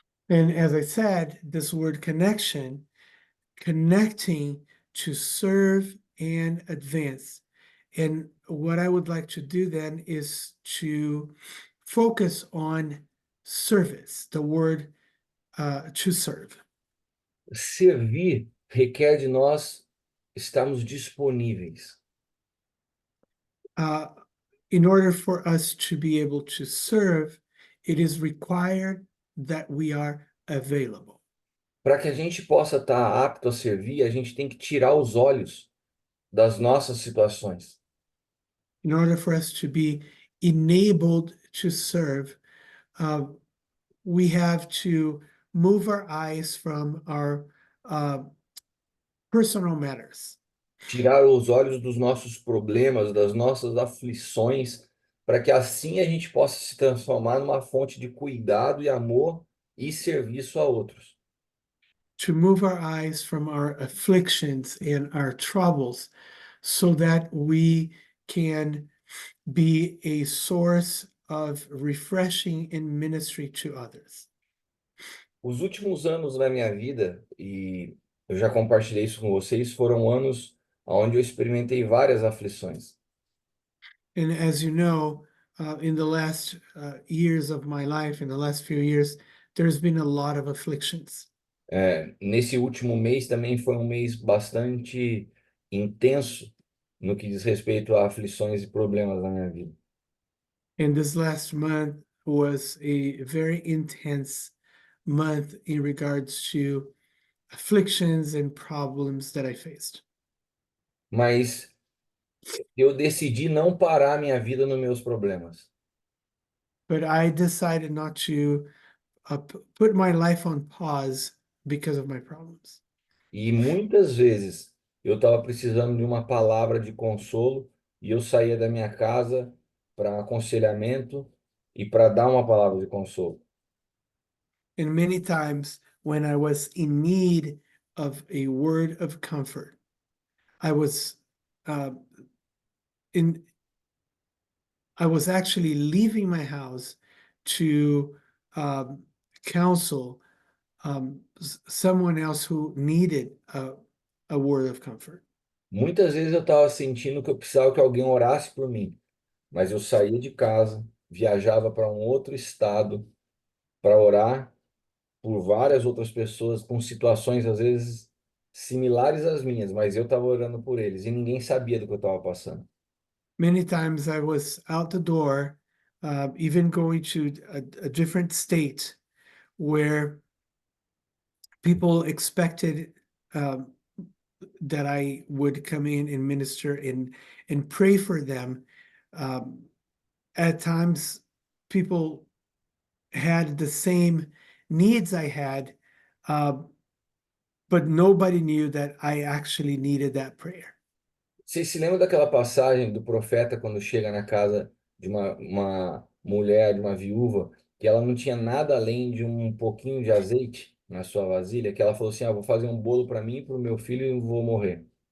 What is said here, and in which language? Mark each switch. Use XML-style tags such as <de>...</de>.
<en>And as I said, this word connection, connecting to serve and advance. And what I would like to do then is to focus on service, the word to serve.</en> <pt>Servir requer de nós estarmos disponíveis.</pt> <en>In order for us to be able to serve, it is required that we are available.</en> <pt>Para que a gente possa estar apto a servir, a gente tem que tirar os olhos das nossas situações.</pt> <en>In order for us to be enabled to serve, we have to move our eyes from our personal matters.</en> <pt>Tirar os olhos dos nossos problemas, das nossas aflições, para que assim a gente possa se transformar numa fonte de cuidado e amor e serviço a outros.</pt> <en>To move our eyes from our afflictions and our troubles so that we can be a source of refreshing and ministry to others.</en> <pt>Os últimos anos da minha vida, e eu já compartilhei isso com vocês, foram anos onde eu experimentei várias aflições.</pt> <en>And as you know, in the last years of my life, in the last few years, there's been a lot of afflictions.</en> <pt>Nesse último mês também foi um mês bastante intenso no que diz respeito a aflições e problemas na minha vida.</pt> <en>And this last month was a very intense month in regards to afflictions and problems that I faced.</en> <pt>Mas eu decidi não parar minha vida nos meus problemas.</pt> <en>But I decided not to put my life on pause because of my problems.</en> <pt>E muitas vezes eu estava precisando de uma palavra de consolo e eu saía da minha casa para aconselhamento e para dar uma palavra de consolo.</pt> <en>And many times when I was in need of a word of comfort, I was uh, in I was actually leaving my house to counsel someone else who needed a word of comfort.</en> <pt>Muitas vezes eu estava sentindo que eu precisava que alguém orasse por mim, mas eu saía de casa, viajava para um outro estado para orar por várias outras pessoas com situações às vezes similares às minhas, mas eu estava orando por eles e ninguém sabia do que eu estava passando.</pt> <en>Many times I was out the door, even going to a different state where people expected that I would come in and minister and pray for them. Um, at times, people had the same needs I had, uh, but nobody knew that I actually needed that prayer.</en> <pt>Você se lembra daquela passagem do profeta quando chega na casa de uma mulher, de uma viúva, que ela não tinha nada além de um pouquinho de azeite na sua vasilha, que ela falou assim: ah, vou fazer um bolo para mim e para o meu filho e vou morrer.</pt>